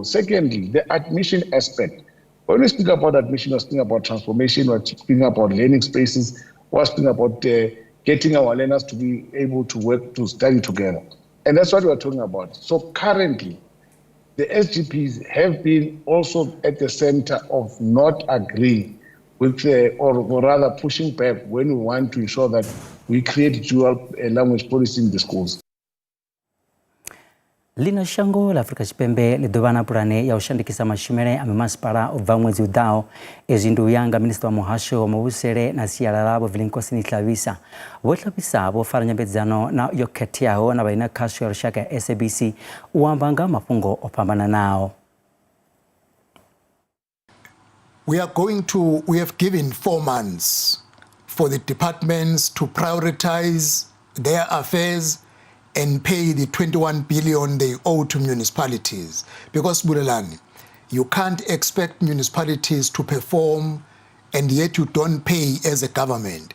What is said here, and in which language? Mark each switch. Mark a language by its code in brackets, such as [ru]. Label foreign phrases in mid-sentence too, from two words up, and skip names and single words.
[en] Secondly, the admission aspect. When we speak about admission, we're speaking about transformation, we're speaking about learning spaces, we're speaking about getting our learners to be able to work, to study together. And that's what we're talking about. So currently, the SGPs have been also at the center of not agreeing with, or rather pushing back when we want to ensure that we create dual language policy in the schools. [ve] Lino shango la Afrika Tshipembe ḽi ḓovha na pulane ya u shandukisa mashumele a mimasipala u bva ṅwedzi u ḓaho. Ezwi ndi u ya nga minista wa muhasho wa muvhusele na sialala Vho Vilinkosini Hlabisa. Vho Hlabisa vho fara nyambedzano yo khetheaho na vhaina khasho ya lushaka ya SABC u amba nga mafhungo o fhambananaho. [en] We have given 4 months for the departments to prioritize their affairs and pay the 21 billion they owe to municipalities. Because, Bulelani, you can't expect municipalities to perform and yet you don't pay as a government.